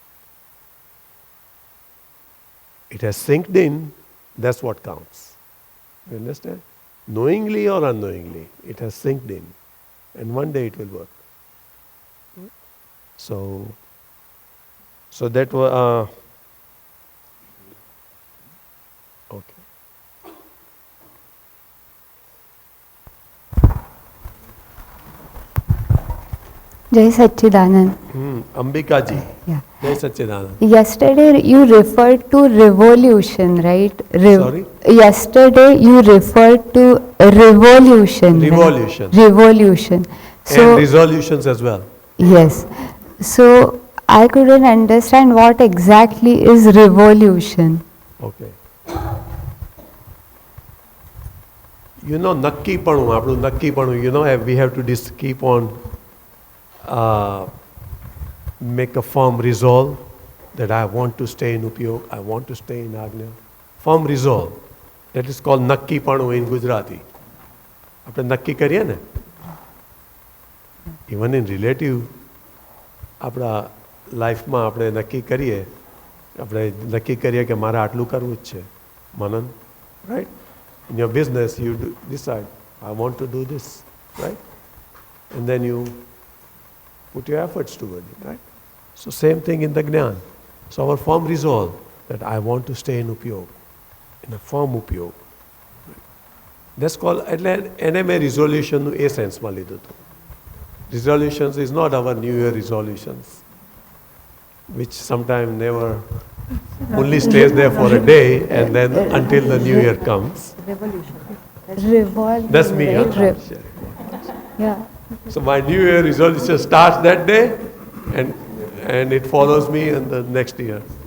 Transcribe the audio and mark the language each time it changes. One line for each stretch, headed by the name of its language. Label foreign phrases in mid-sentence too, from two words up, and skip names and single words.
English: It has sinked in, that's what counts. You understand? Knowingly or unknowingly, it has sinked in. And one day it will work. So that was, okay. Jai Satchidanand. Ambika ji. Yeah. Jai Satchidanand. Yesterday you referred to revolution, right? Sorry? Yesterday you referred to revolution. Revolution. Right? Revolution. So, and resolutions as well. Yes. So I couldn't understand what exactly is revolution. Okay. You know, nakkipanu,
Gujarati: આપણું નક્કીપણું,
English: you know, we have to just keep on make a firm resolve that I want to stay in upyog, I want to stay in agnya. Firm resolve. That is called nakkipanu in Gujarati.
Gujarati: આપણે નક્કી કરીએ ને,
English: even in relative,
Gujarati: આપણા લાઈફમાં આપણે નક્કી કરીએ કે મારે આટલું કરવું જ છે, મનન,
English: right? In your business, you decide, I want to do this, right? And then you put your efforts toward it, right? So same thing in the Jnana. So our firm resolve that I want to stay in upyog, in a firm upyog. That's called,
Gujarati: એને મેં resolutionનું એ સેન્સમાં લીધું હતું.
English: Resolutions is not our New Year resolutions, which sometimes never, only stays there for a day and then until the New Year comes. Revolve. That's me. Right? Huh? Yeah. So my New Year resolution starts that day and it follows me in the next year.